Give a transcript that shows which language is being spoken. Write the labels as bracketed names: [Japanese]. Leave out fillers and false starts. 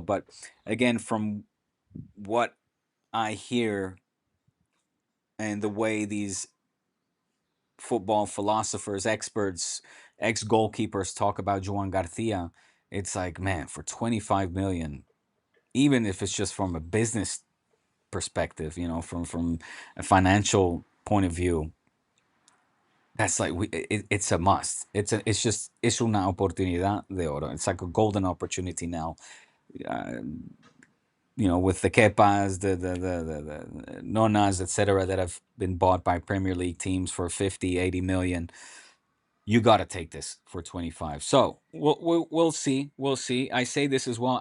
[English] But again, from what I hear and the way these football philosophers, experts, ex goalkeepers talk about Joan Garcia, it's like, man, for 25 million, even if it's just from a business perspective, from a financial point of view, that's like it's a must. [Spanish] Es una oportunidad de oro. [English] It's like a golden opportunity now. Uh, with the Kepas, the Nonas, etc., that have been bought by Premier League teams for 50, 80 million. You got to take this for 25. So we'll see. We'll see. I say this as well.